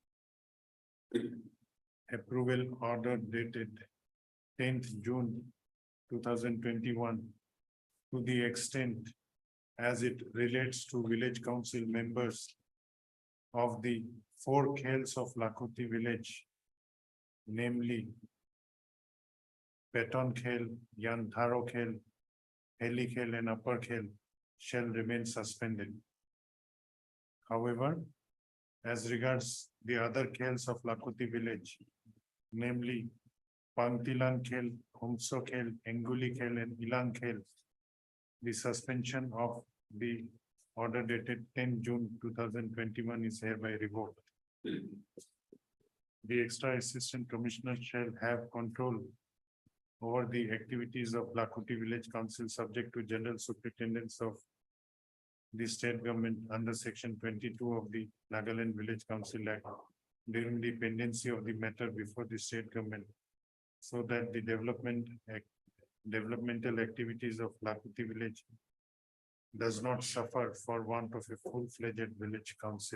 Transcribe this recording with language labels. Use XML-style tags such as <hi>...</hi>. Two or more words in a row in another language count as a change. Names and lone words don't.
<en>approval order dated 10th June 2021, to the extent as it relates to village council members of the 4 khels of Lakoti village, namely Peton Khel, Yantharo Khel, Heli Khel and Upper Khel, shall remain suspended. However, as regards the other khels of Lakoti village, namely Pangtilan Khel, Humso Khel, Enguli Khel and Ilang Khel, the suspension of the order dated 10 June 2021 is hereby revoked. The extra assistant commissioner shall have control over the activities of Lakoti Village Council subject to general superintendence of the state government under section 22 of the Nagaland Village Council Act during the pendency of the matter before the state government, so that the developmental activities of Lakoti village does not suffer for want of a full-fledged village council.</en>